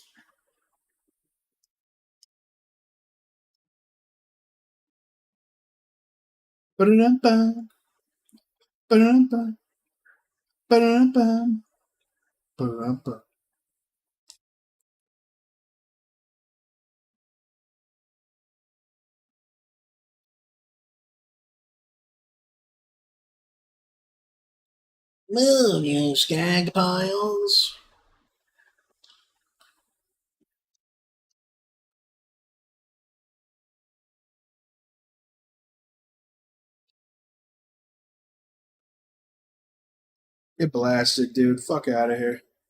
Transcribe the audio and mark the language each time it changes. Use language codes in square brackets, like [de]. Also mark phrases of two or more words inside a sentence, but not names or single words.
[en] ba-da-dum-bam, ba-da-dum-bam, ba-da-dum-bam, ba-da-dum-bam. Move, you skag piles. Get blasted, dude. Fuck out of here.